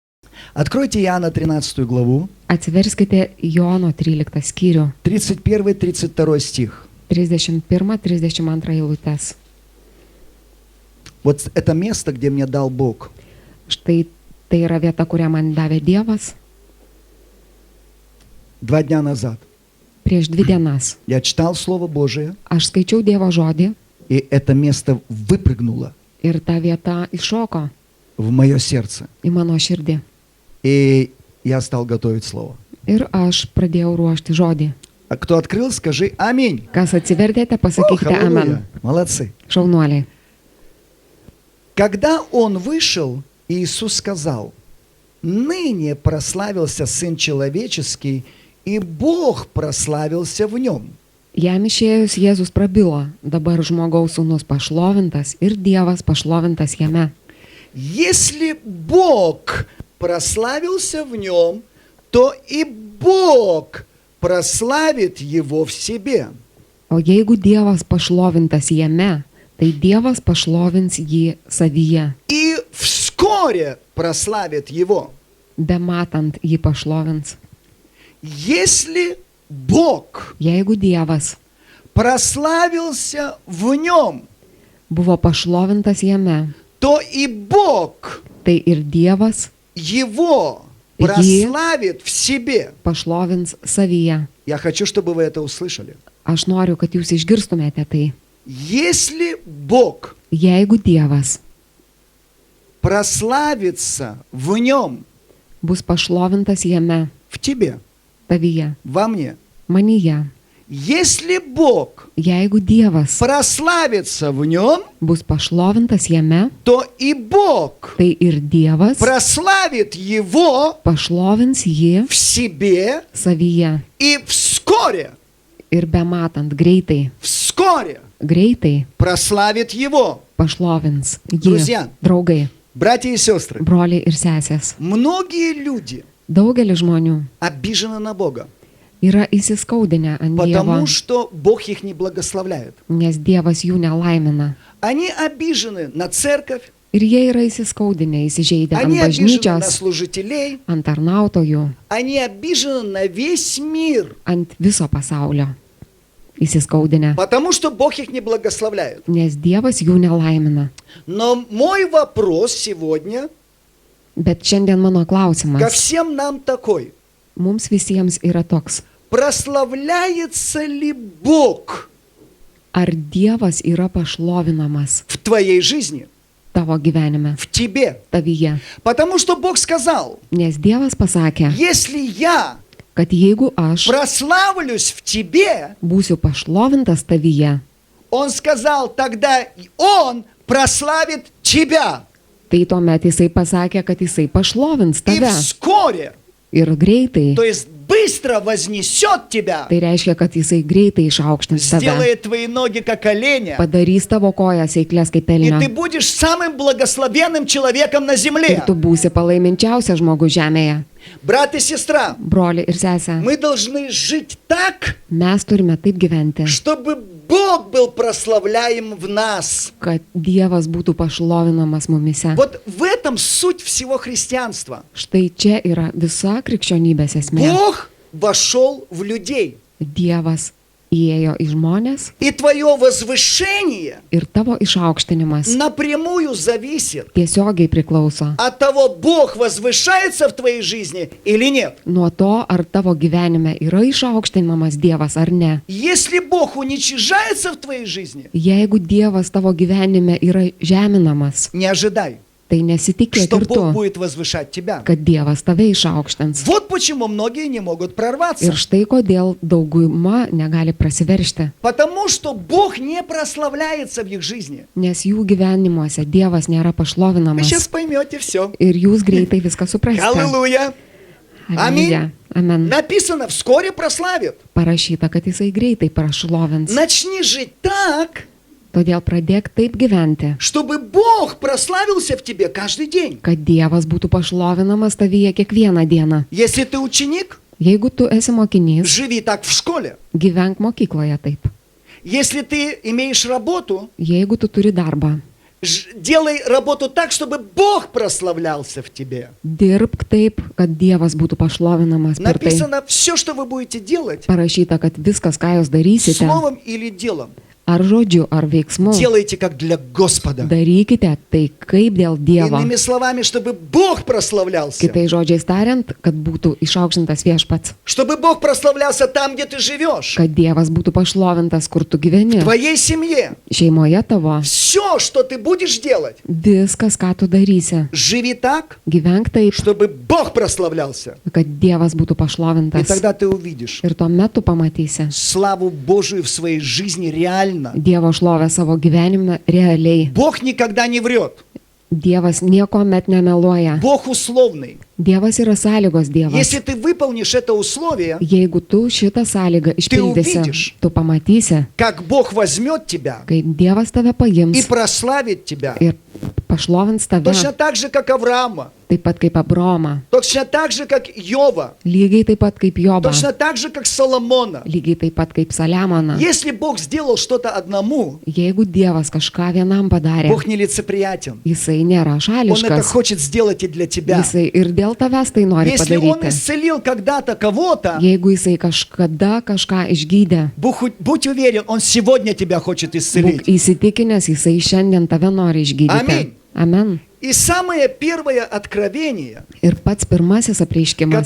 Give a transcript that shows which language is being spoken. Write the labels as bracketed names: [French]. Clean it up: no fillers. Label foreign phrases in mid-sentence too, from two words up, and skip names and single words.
[Russian] Откройте Иоанна 13 главу, [Lithuanian] Atsiverskite Jono 13 skyrių, [Russian] 31-32 стих. [Lithuanian] 31-32 eilutes. [Russian] Вот это место, где мне дал Бог. [Lithuanian] Štai tai yra vieta, kurią man davė Dievas [Russian] 2 дня назад [Lithuanian] prieš 2 dienas. [Russian] я читал Слово Божие, [Lithuanian] Aš skaičiau Dievo žodį [Russian] и это место выпрыгнуло [Lithuanian] ir ta vieta iššoko [Russian] в мое сердце. [Lithuanian] į mano širdį. [Russian] И я стал готовить Слово. [Lithuanian] Ir aš pradėjau ruošti žodį. [Russian] А кто открыл, скажи аминь. [Lithuanian] Kas atsivertėte, pasakykite [Russian] Аллилуйя. [Lithuanian] amen. [Russian] Молодцы. [Lithuanian] Šaunuoliai. [Russian] Когда он вышел, Иисус сказал: «Ныне прославился Сын Человеческий, и Бог прославился в нем». [Lithuanian] Jam išėjus Jėzus prabilo, dabar žmogaus sūnus pašlovintas ir Dievas pašlovintas jame. [Russian] Если Бог прославился в нем, то и Бог прославит его в себе. [Lithuanian] O jeigu Dievas pašlovintas jame, tai Dievas pašlovins jį savyje. [Russian] И вскоре прославит его. [Lithuanian] Bematant jį pašlovins. [Russian] Если Бог [Lithuanian] Jeigu Dievas [Russian] прославился в нем, [Lithuanian] buvo pašlovintas jame, [Russian] то и Бог [Lithuanian] tai ir Dievas [Russian] его Е- прославит в себе. [Lithuanian] pašlovins savyje. [Russian] Я хочу, чтобы вы это услышали. [Lithuanian] Aš noriu, kad jūs išgirstumėte tai. [Russian] Если Бог [Lithuanian] Jeigu Dievas [Russian] прославится в нем, [Lithuanian] bus pašlovintas jame, [Russian] в тебе, [Lithuanian] tavyje, [Russian] во мне, [Lithuanian] manyje, [Russian] если Бог [Lithuanian] jeigu Dievas [Russian] прославится в нем, [Lithuanian] bus pašlovintas jame, [Russian] то и Бог [Lithuanian] tai ir Dievas [Russian] прославит его [Lithuanian] pašlovins jį [Russian] в себе [Lithuanian] savyje. [Russian] и вскоре, [Lithuanian] Ir bematant greitai, [Russian] вскоре прославит его. [Lithuanian] pašlovins jį. [Russian] Друзья. [Lithuanian] Draugai, [Russian] Братья и сестры, [Lithuanian] broliai ir sesės. [Russian] многие люди [Lithuanian] Daugelis žmonių [Russian] обижены на Бога, [Lithuanian] yra įsiskaudinę ant Dievo, [Russian] потому что Бог их не благословляет. [Lithuanian] nes Dievas jų nelaimina. [Russian] Они обижены на церковь, [Lithuanian] Ir jie yra įsiskaudinę, įsižeidę ant [Russian] они обижены на [Lithuanian] bažnyčios, [Russian] служителей, [Lithuanian] ant tarnautojų, [Russian] они обижены на весь мир, [Lithuanian] ant viso pasaulio. Įsiskaudinę, [Russian] потому что Бог их не благословляет. [Lithuanian] nes Dievas jų nelaimina. [Russian] Но мой вопрос сегодня [Lithuanian] Bet šiandien mano [Russian] ко [Lithuanian] klausimas [Russian] всем нам такой. [Lithuanian] mums visiems yra toks. [Russian] Прославляется ли Бог [Lithuanian] Ar Dievas yra pašlovinamas [Russian] в твоей жизни, [Lithuanian] tavo gyvenime, [Russian] в тебе? [Lithuanian] tavyje? [Russian] Потому что Бог сказал: [Lithuanian] Nes Dievas pasakė, [Russian] если я [Lithuanian] kad jeigu aš [Russian] прославлюсь в тебе, [Lithuanian] būsiu pašlovintas tavyje, [Russian] Он сказал, тогда Он прославит тебя. [Lithuanian] tai tuomet jisai pasakė, kad jisai pašlovins [Russian] И [Lithuanian] tave. [Russian] вскоре, [Lithuanian] Ir greitai. [Russian] то есть быстро вознесет тебя, [Lithuanian] Tai reiškia, kad jisai greitai išaukštins tave. [Russian] сделает твои ноги как оленя, [Lithuanian] Padarys tavo kojas eiklės kaip [Russian] и [Lithuanian] elnio. [Russian] ты будешь самым благословенным человеком на [Lithuanian] Ir [Russian] земле. [Lithuanian] tu būsi palaiminčiausias žmogus žemėje. [Russian] Брат и сестра, [Lithuanian] Broli ir sesė, [Russian] мы должны жить так, [Lithuanian] mes turime taip gyventi, [Russian] чтобы Бог был прославляем в нас. [Lithuanian] kad Dievas būtų pašlovinamas mumise. [Russian] Вот в этом суть всего христианства. [Lithuanian] Štai čia yra visa krikščionybės esmė. [Russian] Бог вошел в людей. [Lithuanian] Dievas įėjo į žmonės [Russian] И твое возвышение [Lithuanian] ir tavo išaukštinimas [Russian] напрямую зависит [Lithuanian] tiesiogiai priklauso [Russian] от того, Бог возвышается в твоей жизни или нет. [Lithuanian] nuo to, ar tavo gyvenime yra išaukštinamas Dievas ar ne. [Russian] Если Бог уничижается в твоей жизни, [Lithuanian] Jeigu Dievas tavo gyvenime yra žeminamas, [Russian] не ожидай, [Lithuanian] tai nesitikėk [Russian] что [Lithuanian] ir [Russian] Бог [Lithuanian] tu, [Russian] будет возвышать тебя. [Lithuanian] kad Dievas tave išaukštins. [Russian] Вот почему многие не могут прорваться. [Lithuanian] Ir štai kodėl dauguma negali prasiveršti, [Russian] Потому что Бог не прославляется в их жизни. [Lithuanian] nes jų gyvenimuose Dievas nėra [Russian] Вы [Lithuanian] pašlovinamas. [Russian] сейчас поймете все. [Lithuanian] Ir jūs greitai viską suprasite. [Russian] Аллилуйя. [Lithuanian] Aliuja. Amen. [Russian] Написано, вскоре прославит. [Lithuanian] Parašyta, kad jisai greitai pašlovins. [Russian] Начни жить так, [Lithuanian] Todėl pradėk taip gyventi, [Russian] чтобы Бог прославился в тебе каждый день. [Lithuanian] kad Dievas būtų pašlovinamas tavyje kiekvieną dieną. [Russian] Если ты ученик, [Lithuanian] Jeigu tu esi mokinys, [Russian] живи так в школе. [Lithuanian] gyvenk mokykloje taip. [Russian] Если ты имеешь работу, [Lithuanian] Jeigu tu turi darbą, [Russian] Делай работу так, чтобы Бог прославлялся в тебе. [Lithuanian] Dirbk taip, kad Dievas būtų pašlovinamas per tai. [Russian] Написано, все, что вы будете делать, [Lithuanian] Parašyta, kad viskas, ką jūs darysite, [Russian] словом или делом, [Lithuanian] ar žodžiu, ar veiksmu, [Russian] делайте как для Господа. [Lithuanian] darykite tai kaip dėl Dievo. [Russian] Иными словами, чтобы Бог прославлялся. [Lithuanian] Kitai žodžiais tariant, kad būtų išaukštintas viešpats, [Russian] Чтобы Бог прославлялся там, где ты живешь. [Lithuanian] kad Dievas būtų pašlovintas, kur tu gyveni, [Russian] В твоей семье. [Lithuanian] šeimoje tavo. [Russian] Все, что ты будешь делать, [Lithuanian] Viskas, ką tu darysi, [Russian] живи так, [Lithuanian] gyvenk taip, [Russian] чтобы Бог прославлялся. [Lithuanian] kad Dievas būtų [Russian] И [Lithuanian] pašlovintas. [Russian] тогда ты увидишь [Lithuanian] Ir tuomet tu pamatysi [Russian] славу Божию в своей жизни реально. [Lithuanian] Dievo šlovę savo gyvenime realiai. [Russian] Бог никогда не врет. [Lithuanian] Dievas niekuomet nemeluoja. [Russian] Бог условный. [Lithuanian] Dievas yra sąlygos Dievas. [Russian] Если ты выполнишь это условие, [Lithuanian] Jeigu tu šitą sąlygą išpildysi, [Russian] увидишь. [Lithuanian] tu pamatysi, [Russian] как Бог возьмет тебя [Lithuanian] kaip Dievas tave [Russian] и [Lithuanian] paims [Russian] прославит тебя, [Lithuanian] ir pašlovins tave, [Russian] точно так же, как Авраама, [Lithuanian] taip pat kaip Abromą, [Russian] точно так же, как Йова, [Lithuanian] lygiai taip pat kaip Jobą, [Russian] точно так же, как Соломона. [Lithuanian] lygiai taip pat kaip Saliamoną. [Russian] Если Бог сделал что-то одному, [Lithuanian] Jeigu Dievas kažką vienam padarė, [Russian] Бог нелицеприятен. [Lithuanian] jisai nėra [Russian] Он это [Lithuanian] šališkas, [Russian] хочет сделать и для тебя. [Lithuanian] jisai ir dėl tavęs tai nori [Russian] Если Он [Lithuanian] padaryti. [Russian] исцелил когда-то кого-то, [Lithuanian] Jeigu jisai kažkada kažką išgydė, [Russian] будь уверен, Он сегодня тебя хочет [Lithuanian] būk [Russian] исцелить. [Lithuanian] įsitikinęs, jisai šiandien tave nori išgydyti. [Russian] Amen. [Lithuanian] Amen. [Russian] И самое первое откровение, [Lithuanian] Ir pats pirmasis apreiškimas,